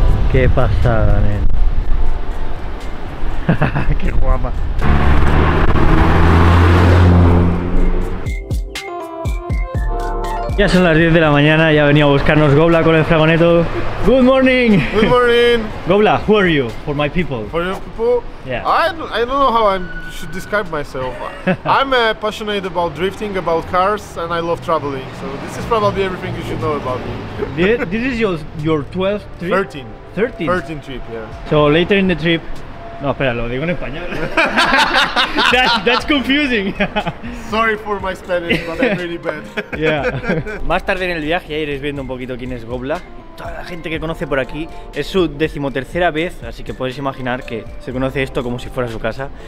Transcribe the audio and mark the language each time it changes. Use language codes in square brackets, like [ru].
[es] Qué pasada, nen. Qué guapa. Ya son las 10 de la mañana, ya ha venido a buscarnos Gobla con el fragoneto. [en] Good morning! Good morning! Gobla, who are you? For my people. For your people? Yeah. I don't know how I should describe myself. I'm passionate about drifting, about cars, and I love traveling. So this is probably everything you should know about me. This is your 12th trip? 13. 13? 13 trip, yeah. So later in the trip... [es] No, espera, lo digo en español. [en] That's confusing. Sorry for my Spanish, but I'm really bad. Yeah. [es] Más tarde en el viaje ya iréis viendo un poquito quién es Gobla. Toda la gente que conoce por aquí, es su 13ª vez, así que podéis imaginar que se conoce esto como si fuera su casa.